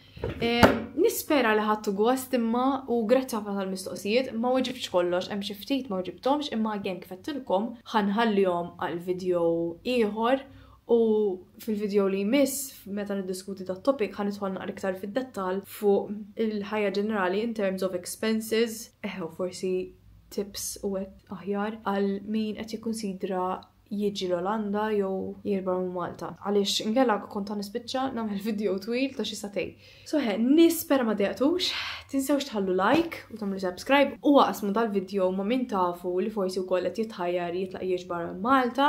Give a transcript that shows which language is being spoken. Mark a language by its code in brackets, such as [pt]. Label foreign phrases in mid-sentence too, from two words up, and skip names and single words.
[mt] Nispera li ħadtu gost imma u grazzi ħafna tal-mistoqsijiet, ma weġibx kollox, hemm xi ftit ma weġibthomx, imma għen kif qedtilkom ħanħallihom għal video ieħor u fil-video li jmiss meta niddiskuti dat-topic ħanidħol naqra iktar fid-dettall fuq il-ħajja ġenerali [en] in terms of expenses, [mt] u forsi tips u aħjar għal min qed jikkunsidra jiġi l-Olanda jew jirba' Malta. Għaliex inkella kont nispiċċa nagħmel video twil ta' xi satej. So nispera ma dejqtux, tinsewx tħallu like u tagħmlu subscribe u waqsmu dal-video ma' min tafu li forsi wkoll qed jitħajjar jitlaq jgħix barra Malta.